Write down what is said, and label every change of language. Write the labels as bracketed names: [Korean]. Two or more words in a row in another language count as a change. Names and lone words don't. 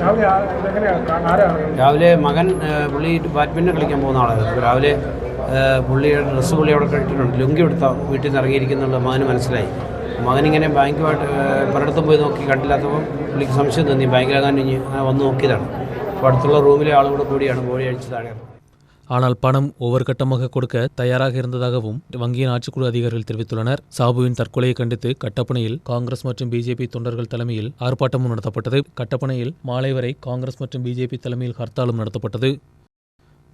[Malayalam] രാവിലെ മകൻ പുള്ളി ബാഡ്മിൻ്റൺ കളിക്കാൻ പോകുന്ന ആളായിരുന്നു. രാവിലെ പുള്ളിയുടെ ഡ്രസ്സ് പുള്ളി അവിടെ ഇട്ടിട്ടുണ്ട്. ലുങ്കി എടുത്ത വീട്ടിൽ നിന്ന് ഇറങ്ങിയിരിക്കുന്നുള്ള മകന് മനസ്സിലായി. മകനിങ്ങനെ ബാങ്കുമായിട്ട് പലയിടത്തും പോയി നോക്കി കണ്ടില്ലാത്തപ്പോൾ പുള്ളിക്ക് സംശയം തോന്നി. ബാങ്കിലെങ്ങാൻ ഇനി വന്ന് നോക്കിയതാണ്. അപ്പോൾ അടുത്തുള്ള റൂമിലെ ആളുകൂടെ കൂടിയാണ് ബോഡി അഴിച്ച് താഴെ. [Tamil] ஆனால் பணம் ஒவ்வொரு கட்டமாக கொடுக்க தயாராக இருந்ததாகவும் வங்கியின் ஆட்சிக்குழு அதிகாரிகள் தெரிவித்துள்ளனர். சாபுவின் தற்கொலையை கண்டித்து கட்டப்பனையில் காங்கிரஸ் மற்றும் பிஜேபி தொண்டர்கள் தலைமையில் ஆர்ப்பாட்டமும் நடத்தப்பட்டது. கட்டப்பனையில் மாலை வரை காங்கிரஸ் மற்றும் பிஜேபி தலைமையில் ஹர்த்தாலும் நடத்தப்பட்டது.